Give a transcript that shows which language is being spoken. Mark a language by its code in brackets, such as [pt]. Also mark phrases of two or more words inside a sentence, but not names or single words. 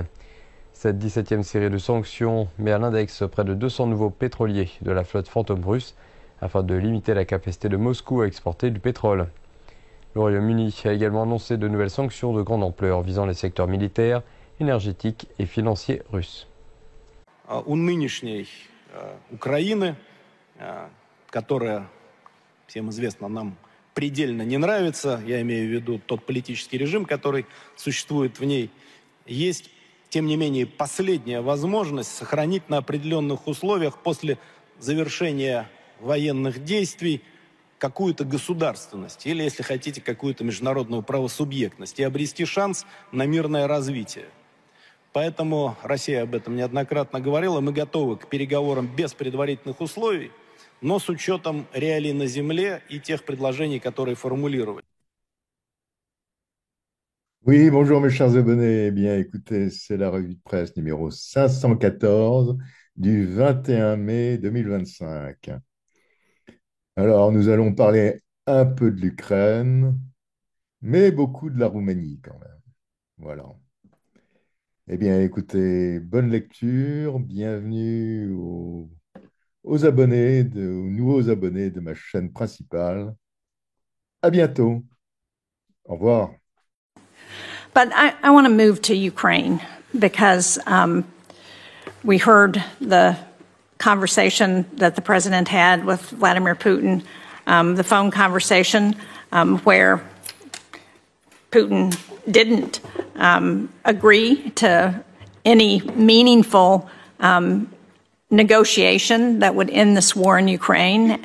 [fr] Cette 17e série de sanctions met à l'index près de 200 nouveaux pétroliers de la flotte fantôme russe afin de limiter la capacité de Moscou à exporter du pétrole. Le Royaume-Uni a également annoncé de nouvelles sanctions de grande ampleur visant les secteurs militaires, énergétiques et financiers russes. [ru] У нынешней Украины, которая, всем известно, нам предельно не нравится, я имею в виду тот политический режим, который существует в ней, есть, тем не менее, последняя возможность сохранить на определенных условиях после завершения военных действий какую-то государственность или, если хотите, какую-то международную правосубъектность и обрести шанс на мирное развитие. Поэтому Россия об этом неоднократно говорила. Мы готовы к переговорам без предварительных условий, но с учетом реалий на земле и тех предложений, которые формулировали. [fr] Oui, bonjour mes chers abonnés. Eh bien, écoutez, c'est la revue de presse numéro 514 du 21 mai 2025. Alors, nous allons parler un peu de l'Ukraine, mais beaucoup de la Roumanie quand même. Voilà. Eh bien, écoutez, bonne lecture. Bienvenue aux abonnés, aux nouveaux abonnés de ma chaîne principale. À bientôt. Au revoir. [en] But I want to move to Ukraine because we heard the conversation that the president had with Vladimir Putin, the phone conversation where Putin didn't agree to any meaningful negotiation that would end this war in Ukraine.